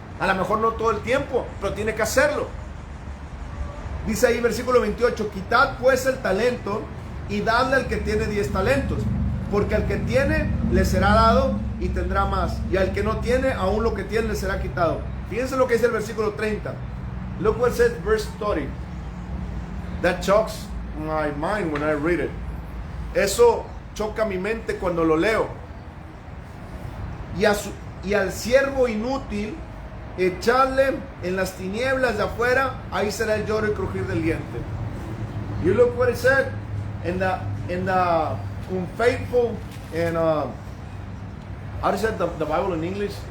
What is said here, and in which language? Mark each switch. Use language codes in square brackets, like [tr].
[es] A lo mejor no todo el tiempo, pero tiene que hacerlo. Dice ahí versículo 28, quitad pues el talento y dadle al que tiene 10 talentos, porque al que tiene le será dado y tendrá más, y al que no tiene, aún lo que tiene le será quitado. Fíjense lo que dice el versículo 30. [en] Look what says verse 30. That shocks my mind when I read it. [es] Eso choca mi mente cuando lo leo. Y al siervo inútil echarle en las tinieblas de afuera, ahí será el lloro y crujir del diente. [en] You look what it said in the unfaithful and how do you say the Bible in English?